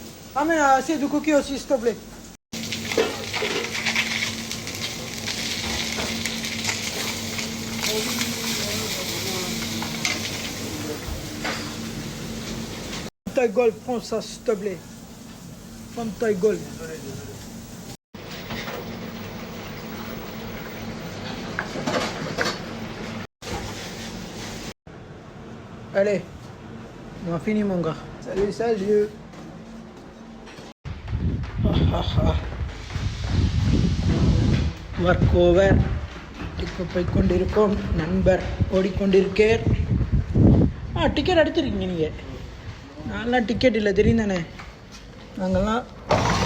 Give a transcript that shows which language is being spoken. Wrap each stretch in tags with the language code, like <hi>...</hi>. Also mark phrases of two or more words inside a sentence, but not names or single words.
<fr>Ramène assez de cookies aussi, s'il te plaît. Ta gueule, prends ça, s'il te plaît. Prends ta gueule. Allez, on a fini, mon gars. Salut, salut.</fr> <en>work over.</en> <ta>இப்போ போய்கொண்டிருக்கோம். நண்பர் ஓடிக்கொண்டிருக்கேன். டிக்கெட் எடுத்துருக்கீங்க நீங்கள். நான்லாம் டிக்கெட் இல்லை, தெரியும் தானே.</ta>